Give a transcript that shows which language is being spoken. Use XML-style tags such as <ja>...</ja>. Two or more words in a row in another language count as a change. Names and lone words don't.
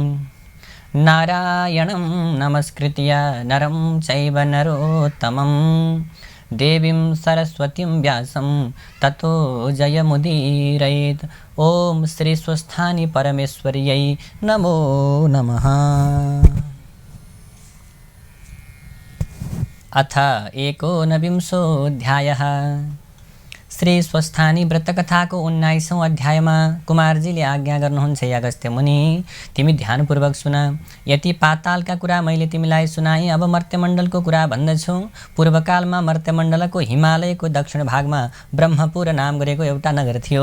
<sa>नारायणं नमस्कृत्य नरं चैव नरोत्तमं देवीं सरस्वतीं व्यासं ततो जयमुदीरयेत्। ॐ श्री स्वस्थानि परमेश्वर्यै नमो नमः। अथ एकोनविंशोऽध्यायः।</sa> <ne>श्री स्वस्थानी व्रतकथाको 19औं अध्यायमा कुमारजीले आज्ञा गर्नुहुन्छ, अगस्त्य मुनि तिमी ध्यानपूर्वक सुन। यति पातालका कुरा मैले तिमीलाई सुनाएँ, अब मर्त्यमण्डलको कुरा भन्दछु। पूर्वकालमा मर्त्यमण्डलको हिमालयको दक्षिण भागमा ब्रह्मपुर नाम गरेको एउटा नगर थियो।</ne>